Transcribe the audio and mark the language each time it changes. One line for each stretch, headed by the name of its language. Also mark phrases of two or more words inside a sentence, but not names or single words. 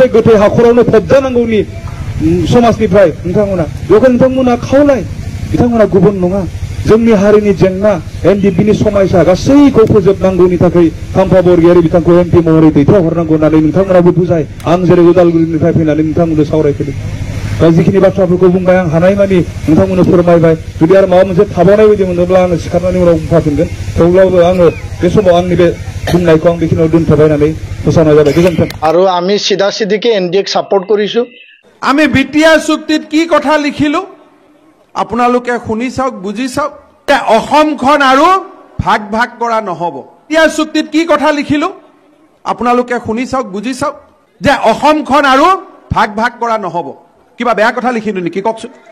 Bodo: गोथै हाखरावनो फबजानांगौनि समाजनिफ्राय नोंथांमोना बेखौ नोंथांमोना खावलाय बिथांमोना गुबुन नङा जोंनि हारिनि जेंना NDPनि समायसा गासैखौ फोजोबनांगौनि थाखाय खाम्फा बरगयारि बिथांखौ MP महरै दैथायहरनांगौ होननानै नोंथांमोनाबो बुजाय आं जेरै उदालगुरिनिफ्राय फैनानै नोंथांमोननो सावरायफैदों दा जिखिनि बाथ्राफोरखौ बुंबाय आं हानायमानि नोंथांमोननो फोरमायबाय जुदि आरो माबा मोनसे थाबावनाय बायदि मोनोब्ला आङो सिखारनानै उनाव बुंफाफिनगोन थेवब्लाबो आङो बे समाव आंनि बे बुंनायखौ आं बेखिनियाव दोनथ'बाय होननानै फोसावनाय जाबाय गोजोन्थों
Assamese: আৰু আমি সিধা সিধিকে NDAক সাপোর্ট কৰিছো আমি BTR চুক্তিত কি কথা লিখিলো আপোনালোকে শুনি চাওক বুজি চাওক অসমখন আৰু ভাগ ভাগ কৰা নহব BTR চুক্তিত কি কথা লিখিলো আপোনালোকে শুনি চাওক বুজি চাওক যে অসমখন আৰু ভাগ ভাগ কৰা নহব কিবা বেয়া কথা লিখিলো নেকি কওকচোন